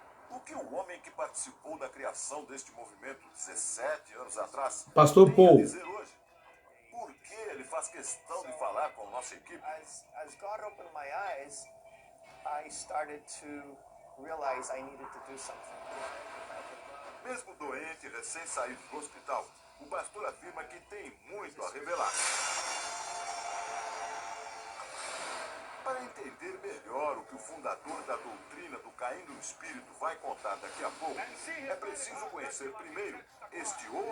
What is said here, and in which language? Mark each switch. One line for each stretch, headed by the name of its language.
Portuguese: O que o homem que participou da criação deste movimento 17 anos atrás Pastor tem a Paul. dizer hoje? Por que ele faz questão de falar com nossa equipe?
English: As God opened my eyes, I started to realize I needed to do something.
Portuguese: Mesmo doente, recém-saído do hospital, o pastor afirma que tem muito a revelar. Para entender melhor o que o fundador da doutrina do Caindo no Espírito vai contar daqui a pouco, é preciso conhecer primeiro este outro...